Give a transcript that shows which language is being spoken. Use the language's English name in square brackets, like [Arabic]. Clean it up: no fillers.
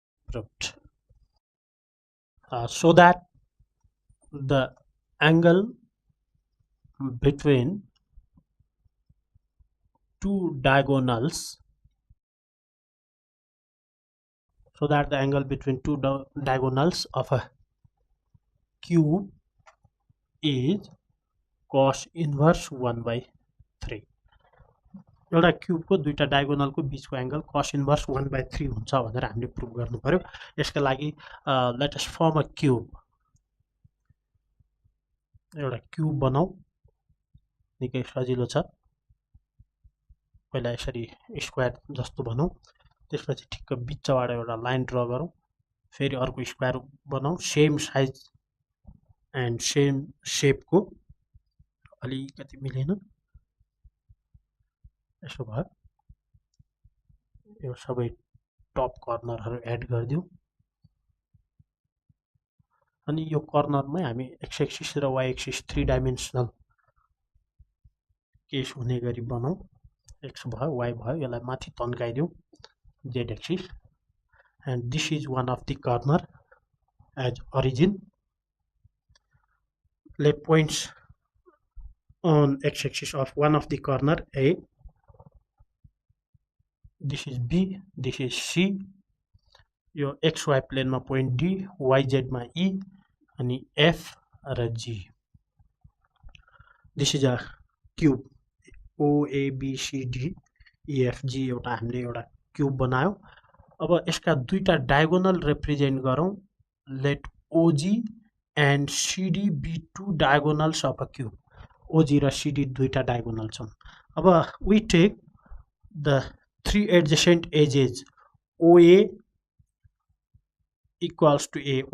[English] Proved. So that the angle between two diagonals of a cube is cos inverse 1/3. [Nepali] एउटा क्यूबको दुईटा डायगोनलको बीचको angle cos inverse 1/3 हुन्छ भनेर हामीले प्रुभ गर्नु पर्यो. यसका लागि [English] Let us form a cube. [Nepali] एउटा क्यूब बनाऊ. निकै सजिलो छ. पहिला यसरी स्क्वायर जस्तो बनाऊ. त्यसपछि ठिक्क बीचबाट एउटा लाइन ड्रा गरौँ. फेरि अर्को स्क्वायर बनाऊ. Same size and same शेपको. अलिकति मिलेन. यसो भयो. यो सबै टप कर्नरहरु एड गर्दियौ. अनि यो कर्नरमै हामी x एक्सिस र y एक्सिस 3 डाइमेन्सनल केस हुने गरी बनाऊ. x भयो, y भयो. यसलाई माथि तन्काइदियौ. z axis. [English] And this is one of the corner as origin. Let points on x axis of one of the corner A. This is B, this is C. Your xy plane मा point D, yz मा E [Nepali] अनि F र G. [English] This is a cube. [Nepali] O A B C D E F G एउटा हामीले एउटा cube बनायौ. अब यसका दुईटा डायगोनल रिप्रेजेन्ट गरौँ। [English] Let OG and CD be two diagonals of a cube. [Nepali] ओजी र सिडी दुईटा डायगोनल छन्। [English] अब we take the three adjacent edges OA equals to a.